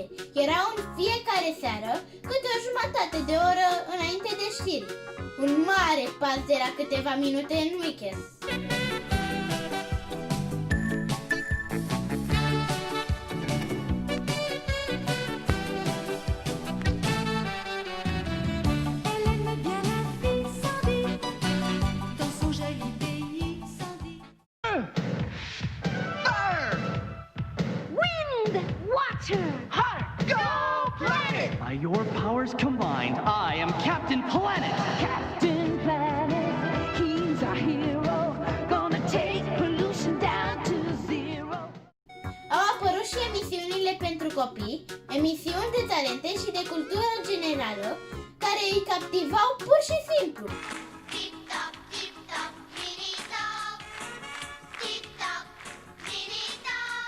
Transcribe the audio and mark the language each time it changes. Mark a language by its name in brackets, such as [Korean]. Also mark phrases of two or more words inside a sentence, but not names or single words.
[Romanian] Erau în fiecare seară câte o jumătate de oră înainte de știri. Un mare pas de la câteva minute în weekend. [French] Elle aime bien la vie sans vie, dans son joli pays sans vie. [English] Wind, water, Hot, go planet! By your powers combined, I am Captain Planet. Captain Planet, he's our hero, gonna take pollution down to zero. [Romanian] Au apărut și emisiunile pentru copii, emisiuni de talente și de cultură generală, care îi captivau pur și simplu. Tip-top, tip-top, mini-top. Tip-top, mini-top.